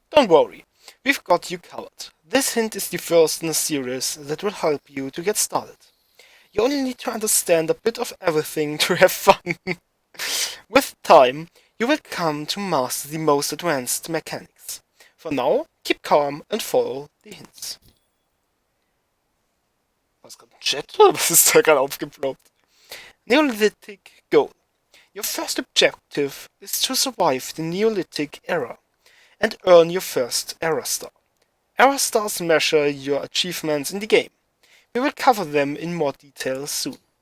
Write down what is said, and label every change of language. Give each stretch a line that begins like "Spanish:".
English: Don't worry, we've got you covered. This hint is the first in a series that will help you to get started. You only need to understand a bit of everything to have fun. With time, you will come to master the most advanced mechanics. For now, keep calm and follow the hints.
German: Was gerade ein Chat oder was ist da gerade aufgeploppt?
English: Neolithic Goal. Your first objective is to survive the Neolithic era and earn your first Era Star. Era Stars measure your achievements in the game. We will cover them in more detail soon.